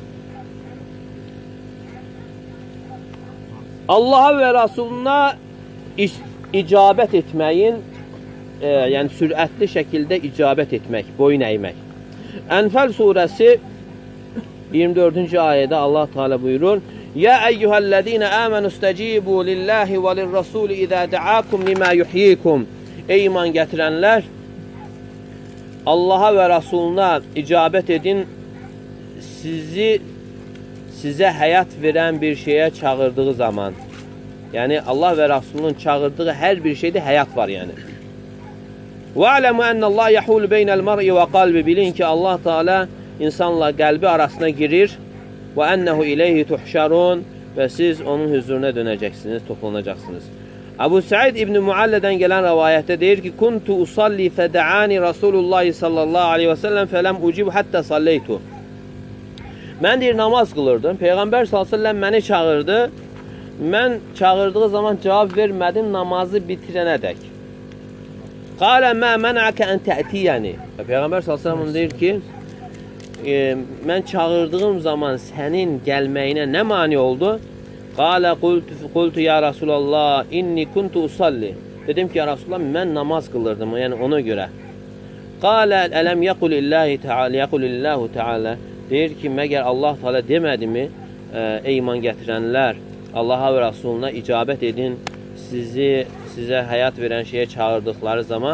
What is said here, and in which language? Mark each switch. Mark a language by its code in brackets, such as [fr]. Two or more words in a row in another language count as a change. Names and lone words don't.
[az] Allaha və Rasuluna icabət etməyin, yəni sürətli şəkildə icabət etmək, boyun əymək. Ənfəl surəsi 24-cü ayədə Allah Teala buyurur: [ar] "يا أيها الذين آمنوا استجيبوا لله وللرسول إذا دعاكم لما يحييكم." [az] Ey iman gətirənlər, Allaha və Rasuluna icabət edin, sizə həyat verən bir şeyə çağırdığı zaman. Yəni Allah və Rasulunun çağırdığı hər bir şeydə həyat var yəni. [ar] وَعْلَمُوا أَنَّ اللّٰهَ يَحُولُ بَيْنَ الْمَرْءِ وَقَلْبِ [az] Bilin ki Allah Teala insanla qəlbi arasına girir. [ar] وَأَنَّهُ إِلَيْهِ تُحْشَرُونَ [az] Və siz onun huzuruna dönəcəksiniz, toplanacaqsınız. Abu Said İbn Muallədən gələn rəvayətdə deyir ki, [ar] كنت أصلي فدعاني رسول الله صلى الله عليه وسلم فلم أجب حتى صليت. [az] Mən deyir, namaz qılırdım. Peyğəmbər [ar] صلى الله عليه وسلم [az] məni çağırdı. Mən çağırdığı zaman cavab vermədim namazı bitirənədək. [ar] قال ما منعك أن تأتيني. [az] Peyğəmbər [ar] صلى الله عليه [az] deyir ki, mən çağırdığım zaman sənin gəlməyinə nə mani oldu? [ar] قال قلت يا رسول الله إني كنت أصلي. [az] Dedim ki [ar] يا رسول الله [az] mən namaz qılırdım, yəni ona görə. [ar] قال ألم يقل الله تعالى. [az] Deyir ki məgər Allah Teala demədi mi? Ey iman gətirənlər, Allaha və Rasuluna icabət edin, sizə həyat verən şeyə çağırdıqları zaman.